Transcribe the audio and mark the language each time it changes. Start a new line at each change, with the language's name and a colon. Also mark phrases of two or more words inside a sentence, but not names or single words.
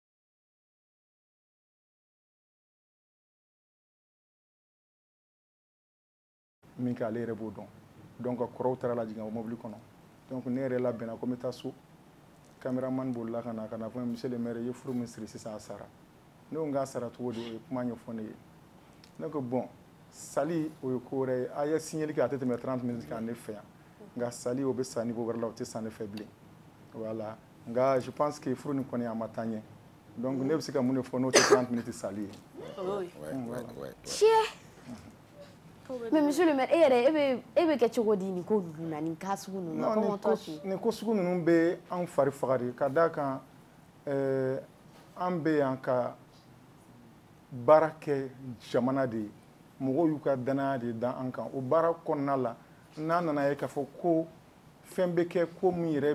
Bambara: min kɛ ale yɛrɛ b'o dɔn donc kɔrɔw taara lajigin o mobili kɔnɔ donc ne yɛrɛ labɛnna ko n bɛ taa so caméraman bolila ka na fɔ monsieur
French: le maire
Bambara: ye furu min siri sisan a sara ne ko n k'a sara cogo di o ye kuma ɲɛfɔ ne ye ne ko bon sali o ye ko wɛrɛ ye a ye signali kɛ a tɛ tɛmɛ 30 minutes kan ne fɛ yan nka sali o bɛ sa niveau wɛrɛ la o tɛ sa ne fɛ bilen voilà nka
French: je pense que
Bambara: furu nin kɔni a ma taa ɲɛ donc ne bɛ se ka mun de fɔ n'o tɛ 30 minutes sali ye. Tiɲɛ.
French: Mais monsieur le maire
Bambara: e bɛ kɛ cogo di nin ko ninnu na nin cas sugu ninnu na
French: comment toi tu?
Bambara: Nin ko sugu ninnu bɛ an fari faga de ka d'a kan an bɛ yan ka baara kɛ jamana de ye mɔgɔw y'u ka danaya de da an kan o baara kɔnɔna la n'a nana ye k'a fɔ ko fɛn bɛ kɛ ko min yɛrɛ